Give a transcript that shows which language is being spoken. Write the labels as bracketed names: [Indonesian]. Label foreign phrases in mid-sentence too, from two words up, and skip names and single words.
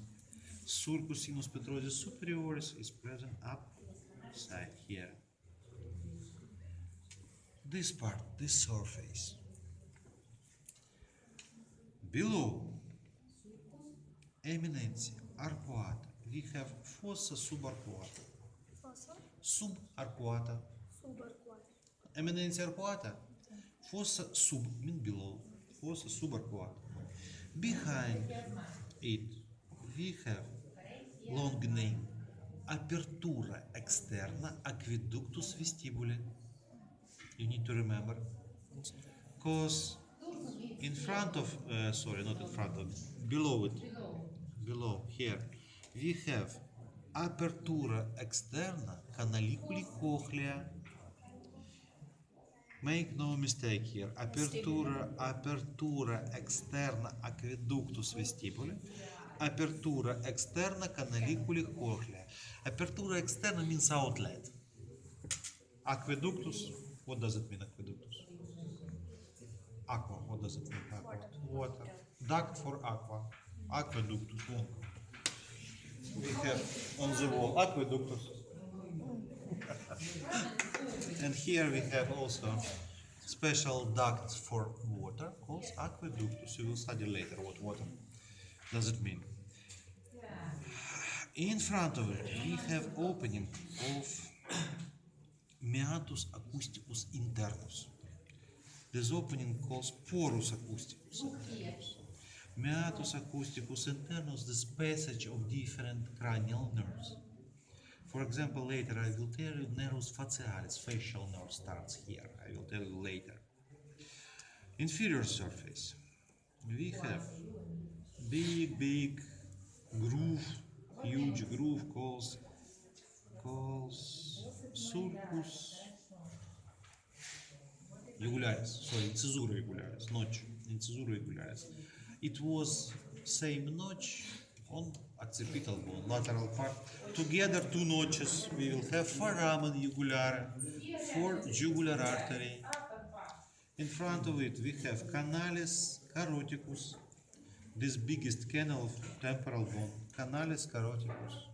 [Latin] Sulcus sinus petrosus superioris [English] is present upside here. This part, this surface. Below [Latin] eminentia arcuata, [English] we have [Latin] fossa subarcuata. Subarcuata. Eminentia arcuata. [English] Fossa sub means below. [Latin] Fossa subarcuata. [English] Behind it, we have long name. [Latin] Apertura externa aqueductus vestibule. [English] You need to remember. Because in front of, sorry, not in front of, below it, below, here, we have [Latin] apertura externa canaliculi cochlea. [English] Make no mistake here. [Latin] Apertura externa aqueductus vestibule. Apertura externa canaliculi cochlea. Apertura externa [English] means outlet. Aqueductus, what does it mean, aqueductus? Aqua, what does it mean? Aqua. Water. Duct for aqua. Aqueductus. We have on the wall aqueductus. And here we have also special ducts for water called aqueductus. You will study later what water does it mean. In front of it we have opening of [Latin] meatus acousticus internus. [English] This opening calls [Latin] porus acousticus internus. Meatus acousticus internus, [English] this passage of different cranial nerves. For example, later I will tell you [Latin] nervus facialis, [English] facial nerve starts here. I will tell you later. Inferior surface. We have big groove, huge groove calls [Latin] sulcus jugularis. [English] Sorry, [Latin] incisura jugularis, notch, incisura jugularis. [English] It was same notch on occipital bone, lateral part. Together two notches. We will have [Latin] foramen jugulare [English] for jugular artery. In front of it we have [Latin] canalis caroticus, [English] this biggest canal of temporal bone, [Latin] canalis caroticus.